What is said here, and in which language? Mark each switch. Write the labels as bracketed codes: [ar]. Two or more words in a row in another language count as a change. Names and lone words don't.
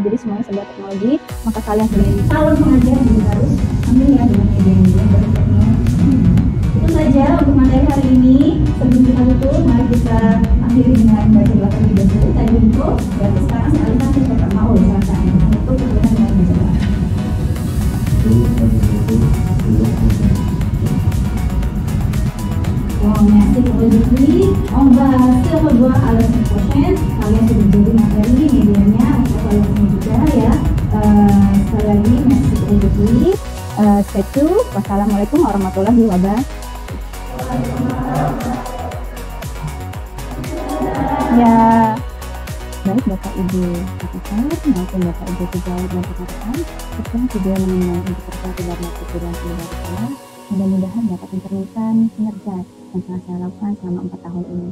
[id] Jadi semuanya serba teknologi. Maka kalian sebagai calon pengajar juga harus ambil ya dengan media-media saja untuk materi hari ini. Sebelum kita tutup, mari kita akhiri dengan baca doa terlebih dahulu. Tadi itu, berarti sekarang saya alihkan ke Pak Maul, silakan untuk kemudian dengan baca doa. [fr] Bon, merci pour aujourd'hui. On va se revoir à la semaine prochaine. [id] Kalian sudah jadi materi medianya untuk kalian juga ya. Sekali lagi, [fr] merci pour aujourd'hui. [ar] والسلام عليكم ورحمة الله وبركاته. [id] Ya, baik Bapak Ibu katakan maupun Bapak Ibu pegawai dan rekan-rekan, setelah video mengenai integritas dan kejuruan pendidikan, mudah-mudahan dapat mencerminkan kinerja yang telah saya lakukan selama 4 tahun ini.